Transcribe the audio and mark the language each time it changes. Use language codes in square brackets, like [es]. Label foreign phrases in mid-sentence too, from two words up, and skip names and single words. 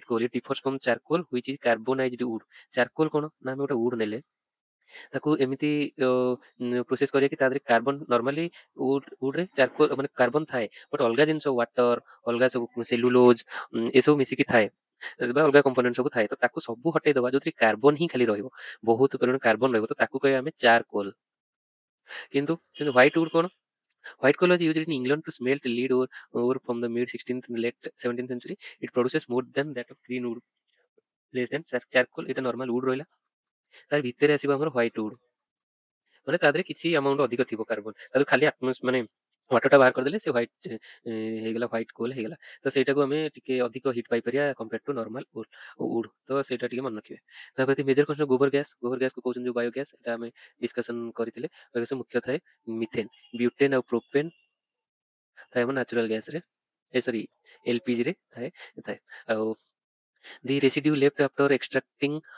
[en] Coal it differs from charcoal which is carbonized wood [or] ଚାରକୋଲ କ'ଣ ନା ଆମେ ଗୋଟେ ଉଡ୍ ନେଲେ ତାକୁ ଏମିତି ପ୍ରୋସେସ କରିବା କି ତା ଦେହରେ କାର୍ବନ ନର୍ମାଲି ଉଡରେ ଚାରକୋଲ ମାନେ କାର୍ବନ ଥାଏ ବଟ୍ ଅଲଗା ଜିନିଷ ୱାଟର ଅଲଗା ସବୁ ସେଲୁଲୋଜ ଏସବୁ ମିଶିକି ଥାଏ ବା ଅଲଗା କମ୍ପୋନେଣ୍ଟ ସବୁ ଥାଏ ତ ତାକୁ ସବୁ ହଟେଇ ଦବା ଯୋଉଥିରେ କାର୍ବନ ହିଁ ଖାଲି ରହିବ ବହୁତ ପରିମାଣ କାର୍ବନ ରହିବ ତ ତାକୁ କହିବା ଆମେ ଚାରକୋଲ କିନ୍ତୁ [en] white wood [or] କ'ଣ [en] White coal was used in England to smelt lead ore from the mid 16th and late 17th century. It produces more than that of green wood, less than charcoal. [or] এটা [en] normal wood [or] ରହିଲା ତାର ଭିତରେ ଆସିବ ଆମର [en] white wood [or] ମାନେ ତା ଦେହରେ କିଛି ଆମାଉଣ୍ଟ ଅଧିକ ଥିବ କାର୍ବନ ତାକୁ ଖାଲି ମାନେ ୱାଟରଟା ବାହାର କରିଦେଲେ ସେ ହ୍ୱାଇଟ୍ ହେଇଗଲା [en] white coal [or] ହେଇଗଲା ତ ସେଇଟାକୁ ଆମେ ଟିକେ ଅଧିକ ହିଟ୍ ପାଇପାରିବା [en] compare to normal wood [or] ତ ସେଇଟା ଟିକେ ମନେ ରଖିବେ ତାପରେ [en] major question [or] ଗୋବର ଗ୍ୟାସକୁ କହୁଛନ୍ତି ଯୋଉ [en] bio gas [or] ଏଟା ଆମେ ଡିସ୍କସନ କରିଥିଲେ [en] bio gas [or] ମୁଖ୍ୟ ଥାଏ [en] methane butane [or] ଆଉ ପ୍ରୋପେନ୍ ଥାଏ ଆମ ନ୍ୟାଚୁରାଲ ଗ୍ୟାସରେ ସରି ଏଲପିଜିରେ ଥାଏ ଆଉ [en] the residue left after extracting